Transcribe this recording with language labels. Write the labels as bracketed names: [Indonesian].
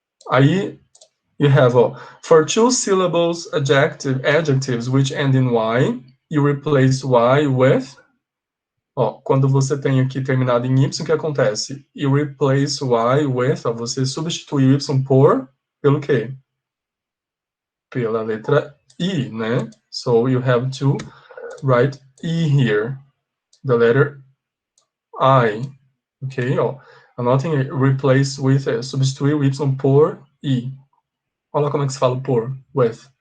[English] Aí, you have, ó, for two syllables adjectives which end in Y, you replace Y with, ó, [Portuguese] quando você tem aqui terminado em Y, o que acontece? [English] You replace Y with, [Portuguese] ó, você substitui o Y pelo quê? Pela letra I, né? [English] So you have to write E here, the letter I, ok? [Portuguese] Ó, anotem aí, [English] replace with, [Portuguese] substituir o Y por I. Olha como é que se fala por, with.